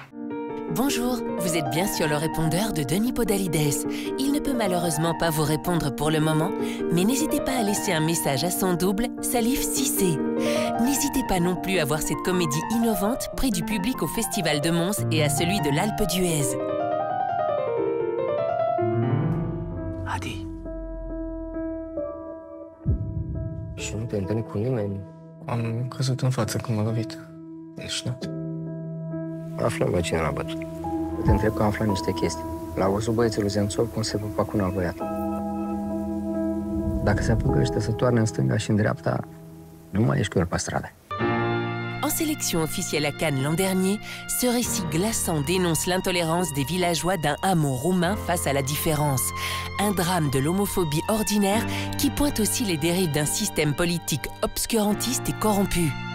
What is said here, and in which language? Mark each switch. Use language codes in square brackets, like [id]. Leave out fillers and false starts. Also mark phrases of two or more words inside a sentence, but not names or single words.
[fr] Bonjour, vous êtes bien sur le répondeur de Denis Podalides. Il ne peut malheureusement pas vous répondre pour le moment, mais n'hésitez pas à laisser un message à son double, Salif Cissé. N'hésitez pas non plus à voir cette comédie innovante près du public au Festival de Mons et à celui de l'Alpe d'Huez. [ro] Adi. Și nu te întâlni cu nimeni. Am căzut în față când m-a lovit. Leșnat. Aflăm la cine l-a bătut. Te întreb că am aflat niște chestii. L-a văzut băieții lui Zențov cum se pupa cu un alt băiat. Dacă se apucă ăștia să toarne în stânga și în dreapta, nu mai ești cu el pe stradă. [fr] En sélection officielle à Cannes l'an dernier, ce récit glaçant dénonce l'intolérance des villageois d'un hameau roumain face à la différence. Un drame de l'homophobie ordinaire qui pointe aussi les dérives d'un système politique obscurantiste et corrompu.